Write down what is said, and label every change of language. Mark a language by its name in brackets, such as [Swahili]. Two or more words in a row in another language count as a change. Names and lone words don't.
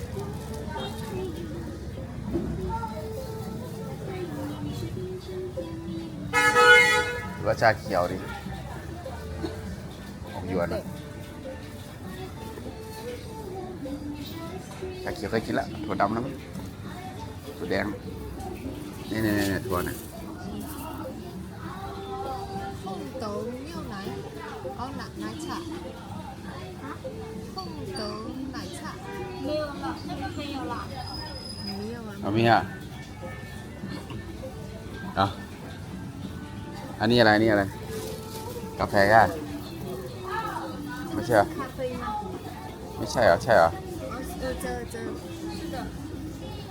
[Thai] หรือว่าชาเขียวดิของยวนนะชาเขียวเคยกินละถั่วดำนะมั้งถั่วแดงนี่ถั่วเนี่ย [Chinese] 凤斗牛奶好奶茶凤斗奶茶没有了，那个没有了。没有啊 [Thai] เอามีอ่ะเอาอันนี้อะไรอันนี้อะไร กาแฟอ่ะไม่ใช่เหรอ [Chinese] 咖啡吗 [Thai] ไม่ใช่เหรอ ใช่เหรอ [Chinese] 这